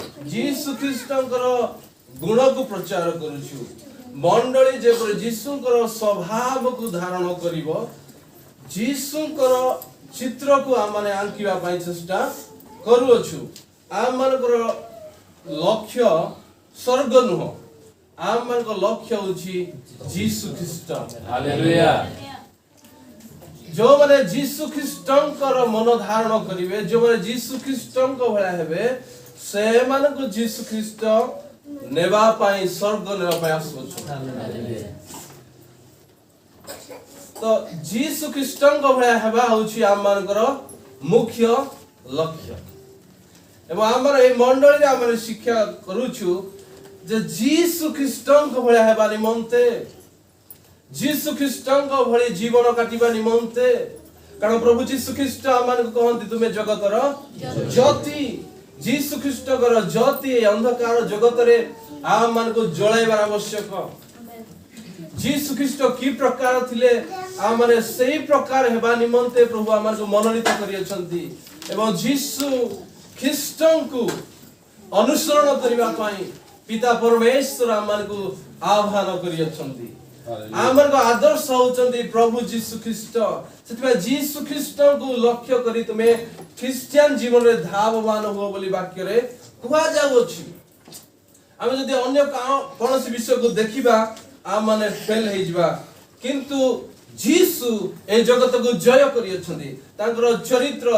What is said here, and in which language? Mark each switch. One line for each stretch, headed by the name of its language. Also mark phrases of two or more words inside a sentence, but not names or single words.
Odia: ଯୀଶୁ ଖ୍ରୀଷ୍ଟଙ୍କର ଗୁଣ କୁ ପ୍ରଚାର କରୁଛୁ ମଣ୍ଡଳୀ ଯେ ଯୀଶୁଙ୍କର ସ୍ୱଭାବ କୁ ଧାରଣ କରିବୁ ଯୀଶୁଙ୍କର ଚିତ୍ର କୁ ଆମ ମାନେ ଆଙ୍କିବା ପାଇଁ ଚେଷ୍ଟା କରୁଛୁ ଆମ ମାନଙ୍କର ଲକ୍ଷ୍ୟ ସ୍ୱର୍ଗ ନୁହଁ ଆମ ମାନଙ୍କର ଲକ୍ଷ୍ୟ ହେଉଛି ଯୀଶୁ ଖ୍ରୀଷ୍ଟ ହାଲେଲୁୟା ଯୋ ମାନେ ଯୀଶୁ ଖ୍ରୀଷ୍ଟଙ୍କର ମନ ଧାରଣ କରିବେ ଯୋ ମାନେ ଯୀଶୁ ଖ୍ରୀଷ୍ଟଙ୍କ ଭଳି ହେବେ ସେ ମାନଙ୍କୁ ଯୀଶୁ ଖ୍ରୀଷ୍ଟ ନେବା ପାଇଁ ସ୍ୱର୍ଗ ନେବା ପାଇଁ ଆସୁଛୁ ତ ଯୀଶୁ ଖ୍ରୀଷ୍ଟଙ୍କ ଭଳି ହେବା ହେଉଛି ଆମ ମାନଙ୍କର ମୁଖ୍ୟ ଲକ୍ଷ୍ୟ ଏବଂ ଆମର ଏ ମଣ୍ଡଳୀ ରେ ଆମ ଶିକ୍ଷା କରୁଛୁ ଯେ ଯୀଶୁ ଖ୍ରୀଷ୍ଟଙ୍କ ଭଳି ହେବା ନିମନ୍ତେ ଯୀଶୁ ଖ୍ରୀଷ୍ଟଙ୍କ ଭଳି ଜୀବନ କାଟିବା ନିମନ୍ତେ କାରଣ ପ୍ରଭୁ ଯୀଶୁ ଖ୍ରୀଷ୍ଟ ଆମ୍ଭମାନ କୁ କହନ୍ତି ତୁମେ ଜଗତର ଜ୍ୟୋତି ଯୀଶୁ ଖ୍ରୀଷ୍ଟଙ୍କର ଜ୍ୟୋତି ଅନ୍ଧକାର ଜଗତ ରେ ଆମ୍ଭମାନ କୁ ଜଳାଇବାର ଆବଶ୍ୟକ ଯୀଶୁ ଖ୍ରୀଷ୍ଟ କି ପ୍ରକାର ଥିଲେ ଆ ମାନେ ସେହି ପ୍ରକାର ହେବା ନିମନ୍ତେ ପ୍ରଭୁ ଆମ୍ଭମାନ କୁ ମନୋନୀତ କରିଅଛନ୍ତି ଏବଂ ଯୀଶୁ ଖ୍ରୀଷ୍ଟଙ୍କ କୁ ଅନୁସରଣ କରିବା ପାଇଁ ପିତା ପରମେଶ୍ୱର ଆମ୍ଭମାନ କୁ ଆହ୍ୱାନ କରିଅଛନ୍ତି ଆମର କୁ ଆଦର୍ଶ ହେଉଛନ୍ତି ପ୍ରଭୁ ଯୀଶୁ ଖ୍ରୀଷ୍ଟ ସେତେବେଳେ ଯୀଶୁ ଖ୍ରୀଷ୍ଟ କୁ ଲକ୍ଷ୍ୟ କରି ତୁମେ କ୍ରିଶ୍ଚିଆନ ଜୀବନ ରେ ଧାବମାନ ହୁଅ ବୋଲି ବାକ୍ୟ ରେ କୁହାଯାଉଛି ଆମେ ଯଦି ଅନ୍ୟ କୌଣସି ବିଷୟ କୁ ଦେଖିବା ଆ ମାନେ ଫେଲ ହୋଇଯିବା କିନ୍ତୁ ଯୀଶୁ ଏ ଜଗତ କୁ ଜୟ କରିଅଛନ୍ତି ତାଙ୍କର ଚରିତ୍ର